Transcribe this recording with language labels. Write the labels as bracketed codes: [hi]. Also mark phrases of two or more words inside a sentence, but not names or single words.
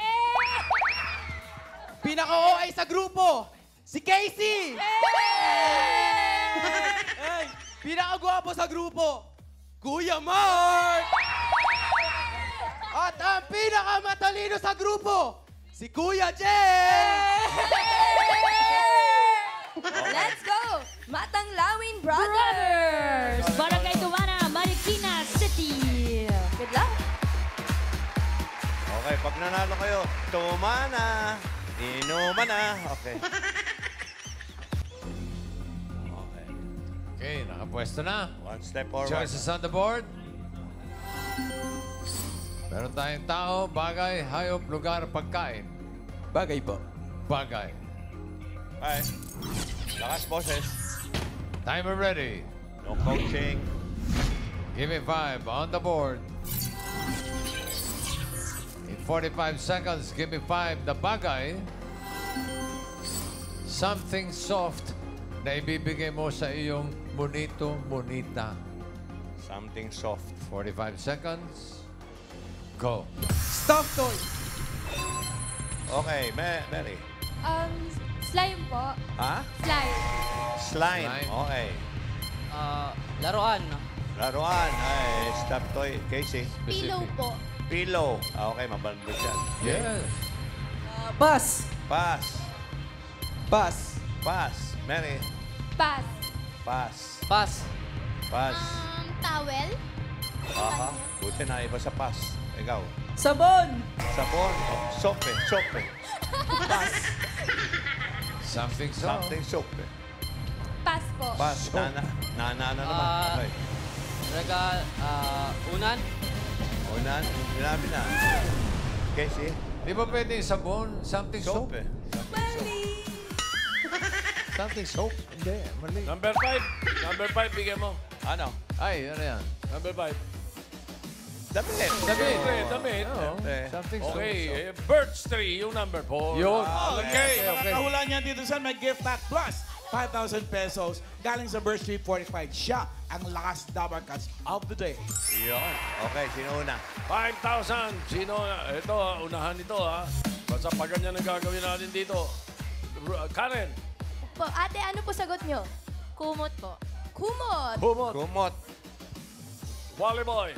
[tl] Pinaka-OA sa grupo, si Casey. Hey, pinaka-gwapo sa grupo, Kuya Mark. At ang pinaka-matalino sa grupo, si Kuya Jay. [en] Let's go! Matanglawin Brothers! Brothers! Barangay Tumana, Marikina City. Good luck! [tl] Okay, pag nanalo kayo, tumana. Inuman na. Okay. Okay. Okay, nakapwesto na. [en] One step forward. Choices on the board. [tl] Meron tayong tao, bagay, hayop, lugar, pagkain. Bagay po. Bagay. Okay. Lakas, boses. [en] Timer ready. No coaching. Gimme 5 on the board. In 45 seconds, give me 5 the bagay. Something soft [tl] na ibibigay mo sa iyong monito-monita. [en] Something soft. 45 seconds. Go. Stuffed toy. Okay, Mary. Slime po. Ha? Slime. Slime. Slime. Okay. [tl] Laruan. Laruan. Ay, [en] stop toy. [tl] Casey. [en] Pillow po. [tl] Pillow. Okay, mabandot yan. [en] Yes. Bus. Pass. Bus. Pass. Mary. Pass. Pass. Pass. Pass. Towel. [tl] Aha. Buti na iba sa pass. Ikaw. Sabon. Sabon. [en] Oh, sope. Sope. Something so. Something sope. Pass po. [tl] Pass. Nana na naman. Okay. Unan. Unan. Sinabi na. Casey. Di ba pwede yung sabon? [en] Something soap? Sope. [tl] Mali. [en] Something soap? [tl] Hindi, mali. [en] Number 5. Number 5, [tl] bigyan mo. Ano? Ay, ano yan? [en] Number 5. [tl] Damit. Damit. Damit. Oo, Siyempre. [en] something soap. Okay, birch tree, [tl] yung number 4. Yun. Okay. Makakahula niya dito sa may [en] gift pack plus [tl] 5,000 pesos galing sa Birch Tree 45. Siya ang last Dabar Cats [en] of the day. [tl] Yun. Okay, sino una? 5,000. Sino? Ito, unahan ito, ha? Basta pag ganyan ang gagawin natin dito. Karen. Po, ate, ano po sagot nyo? Kumot po. Kumot. Humot. Kumot. Wally Boy.